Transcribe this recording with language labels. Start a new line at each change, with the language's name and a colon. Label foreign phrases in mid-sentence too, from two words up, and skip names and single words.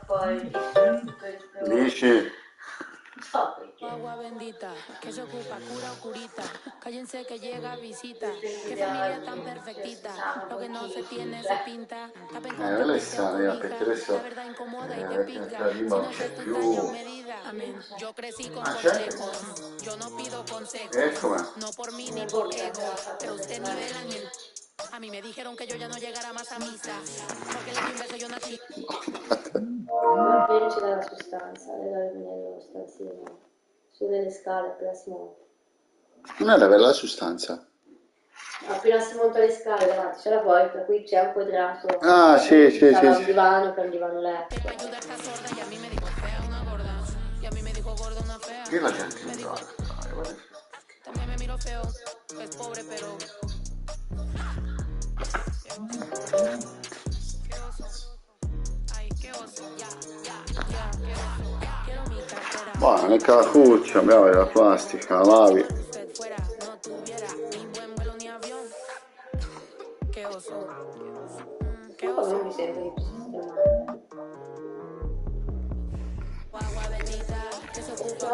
Italian: Dici?
Spanish: Agua bendita, que se ocupa, cura o curita. Cállense que llega visita. Qué familia tan perfectita. Lo que no se tiene se pinta. Tapen con
Italian: Quella è strana, perché adesso
Spanish: la verdad incomoda y te pica. Si
Italian: prima
Spanish: no
Italian: non c'è
Spanish: es tu
Italian: più.
Spanish: talla o medida. Amén. Yo crecí con consejos. Yo no pido consejos.
Italian: Com'è?
Spanish: No por mí ni por ego. Pero usted nivela en el... A mí me dijeron que yo ya no llegara más a misa. Porque le di un beso yo nací.
Italian: Non c'è la sostanza nello stanzino. Sulle scale appena si monta. Non era per la sostanza. Appena si monta le scale davanti c'è la porta, qui c'è un quadrato. Ah, sì. Un divano per un divano letto. Che la gente non trova?
Spanish: También me miro feo, es pobre pero...
Italian: Buona, nel cavacuccio, abbiamo la plastica, la lavi. Non mi sento di sistemare.